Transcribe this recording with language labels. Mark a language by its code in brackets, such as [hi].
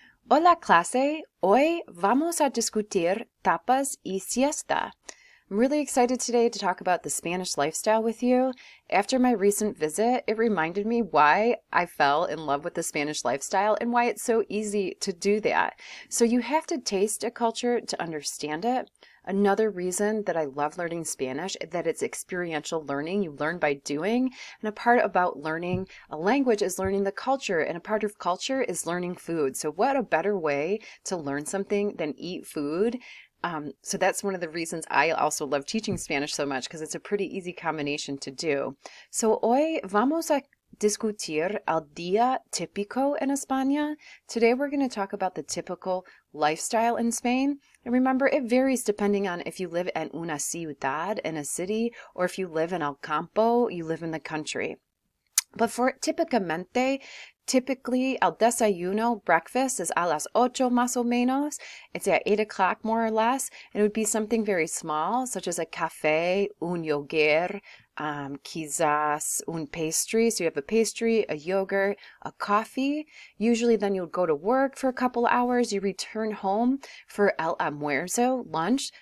[es] Hola clase, hoy vamos a discutir tapas y siesta. [en] I'm really excited today to talk about the Spanish lifestyle with you. After my recent visit, it reminded me why I fell in love with the Spanish lifestyle and why it's so easy to do that. So you have to taste a culture to understand it. Another reason that I love learning Spanish is that it's experiential learning. You learn by doing. And a part about learning a language is learning the culture. And a part of culture is learning food. So what a better way to learn something than eat food? So that's one of the reasons I also love teaching Spanish so much because it's a pretty easy combination to do. [es] So hoy vamos a discutir el día típico en España. [en] Today we're going to talk about the typical lifestyle in Spain. And remember, it varies depending on if you live in [es] una ciudad, [en] in a city, or if you live in [es] el campo, [en] you live in the country. But for typically [es] el desayuno, [en] breakfast is [es] a las 8 más o menos. [en] It's at 8 o'clock more or less. And it would be something very small, such as a café, [es] un yogur, quizás [en] un pastry. So you have a pastry, a yogurt, a coffee. Usually then you'll go to work for a couple hours. You return home for [es] el almuerzo, [en] lunch.